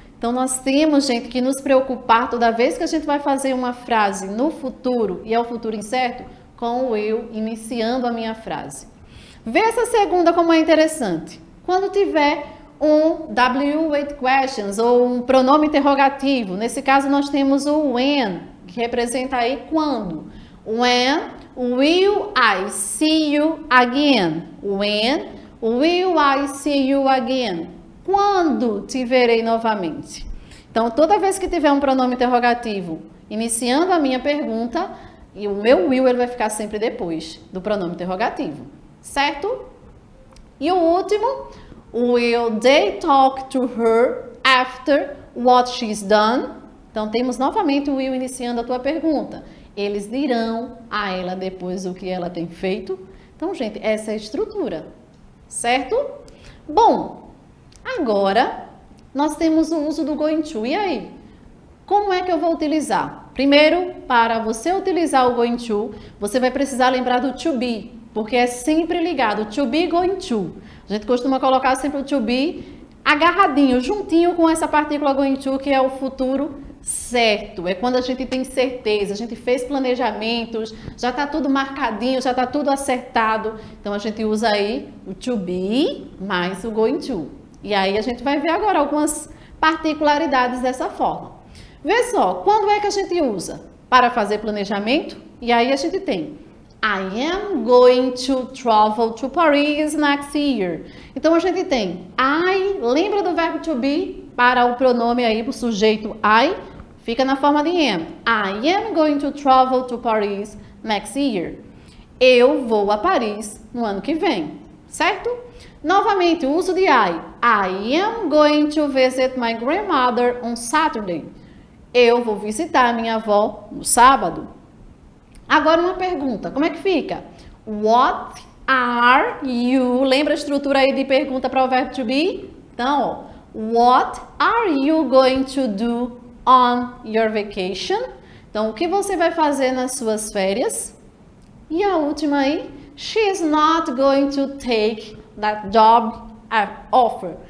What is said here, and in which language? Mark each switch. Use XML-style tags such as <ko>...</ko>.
<pt>Então, nós temos, gente, que nos preocupar toda vez que a gente vai fazer uma frase no futuro, e é o futuro incerto, com o will iniciando a minha frase. Vê essa segunda como é interessante. Quando tiver um W8 questions ou um pronome interrogativo, nesse caso nós temos o when, que representa aí quando.</pt> <en>When will I see you again? When will I see you again?</en> <pt>Quando te verei novamente? Então, toda vez que tiver um pronome interrogativo iniciando a minha pergunta, e o meu will ele vai ficar sempre depois do pronome interrogativo, certo? E o último,</pt> <en>will they talk to her after what she's done?</en> <pt>Então, temos novamente o will iniciando a tua pergunta. Eles dirão a ela depois o que ela tem feito. Então, gente, essa é a estrutura, certo? Bom, agora nós temos o uso do going to. E aí? Como é que eu vou utilizar? Primeiro, para você utilizar o going to, você vai precisar lembrar do to be, porque é sempre ligado. To be, going to. A gente costuma colocar sempre o to be agarradinho, juntinho com essa partícula going to, que é o futuro certo. É quando a gente tem certeza, a gente fez planejamentos, já está tudo marcadinho, já está tudo acertado. Então, a gente usa aí o to be mais o going to. E aí, a gente vai ver agora algumas particularidades dessa forma. Vê só, quando é que a gente usa? Para fazer planejamento. E aí, a gente tem</pt> <en>I am going to travel to Paris next year.</en> <pt>Então, a gente tem I, lembra do verbo to be? Para o pronome aí, o sujeito I, fica na forma de am.</pt> <en>I am going to travel to Paris next year.</en> <pt>Eu vou a Paris no ano que vem, certo? Novamente, o uso de I.</pt> <en>I am going to visit my grandmother on Saturday.</en> <pt>Eu vou visitar minha avó no sábado. Agora uma pergunta, como é que fica?</pt> <en>What are you?</en> <pt>Lembra a estrutura aí de pergunta para o verbo to be? Então, ó,</pt> <en>what are you going to do on your vacation?</en> <pt>Então, o que você vai fazer nas suas férias? E a última aí,</pt> <en>she's not going to take that job offer.</en>